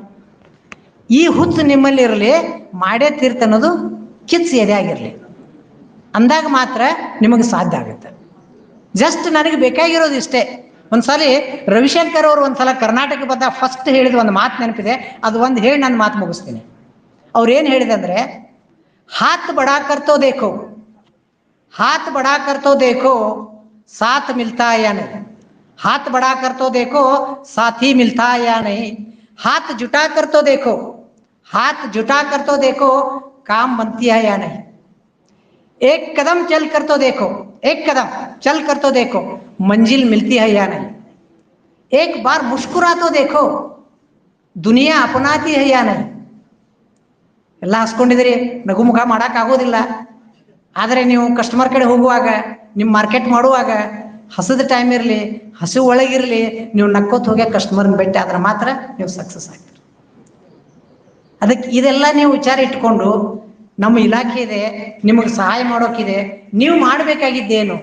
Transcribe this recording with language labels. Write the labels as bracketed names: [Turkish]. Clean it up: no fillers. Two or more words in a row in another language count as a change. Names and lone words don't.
[Kannada] ಈ ಹುತ್ತು ನಿಮ್ಮಲ್ಲಿ ಇರಲಿ, ಮಾಡೇ ತೀರ್ಥ ಅನ್ನೋದು ಕಿತ್ಸಿ ಎದೆ ಆಗಿರಲಿ, ಅಂದಾಗ ಮಾತ್ರ ನಿಮಗೆ ಸಾಧ್ಯ ಆಗುತ್ತೆ. ಜಸ್ಟ್ ನನಗೆ ಬೇಕಾಗಿರೋದು ಇಷ್ಟೇ. ಒಂದ್ಸಲ ರವಿಶಂಕರ್ ಅವರು ಒಂದ್ಸಲ ಕರ್ನಾಟಕ ಬಂದಾಗ ಫಸ್ಟ್ ಹೇಳಿದ ಒಂದು ಮಾತು ನೆನಪಿದೆ, ಅದು ಒಂದು ಹೇಳಿ ನಾನು ಮಾತು ಮುಗಿಸ್ತೀನಿ. ಅವ್ರು ಏನು ಹೇಳಿದಂದ್ರೆ, [Hindi] हाथ बढ़ा कर तो देखो, हाथ बढ़ा कर तो देखो साथ मिलता है या नहीं, हाथ बढ़ा कर तो देखो साथी मिलता है या नहीं, हाथ जुटा कर तो देखो, हाथ जुटा कर तो देखो काम बनती है या नहीं, एक कदम चल कर तो देखो, एक कदम चल कर तो देखो मंजिल मिलती है या नहीं, एक बार मुस्कुरा तो देखो दुनिया अपनाती है या नहीं. [Kannada] ಎಲ್ಲ ಹಸ್ಕೊಂಡಿದ್ರಿ, ನಗು ಮುಖ ಮಾಡೋಕ್ಕಾಗೋದಿಲ್ಲ. ಆದರೆ ನೀವು ಕಸ್ಟಮರ್ ಕಡೆ ಹೋಗುವಾಗ, ನಿಮ್ಮ ಮಾರ್ಕೆಟ್ ಮಾಡುವಾಗ ಹಸದ ಟೈಮ್ ಇರಲಿ, ಹಸು ಒಳಗಿರಲಿ, ನೀವು ನಕ್ಕೋತ್ ಹೋಗಿ ಕಸ್ಟಮರ್ನ ಭೇಟಿ ಆದ್ರೆ ಮಾತ್ರ ನೀವು ಸಕ್ಸಸ್ ಆಗ್ತೀರಿ. ಅದಕ್ಕೆ ಇದೆಲ್ಲ ನೀವು ವಿಚಾರ ಇಟ್ಕೊಂಡು, ನಮ್ಮ ಇಲಾಖೆ ಇದೆ, ನಿಮಗೆ ಸಹಾಯ ಮಾಡೋಕ್ಕಿದೆ, ನೀವು ಮಾಡಬೇಕಾಗಿದ್ದೇನು?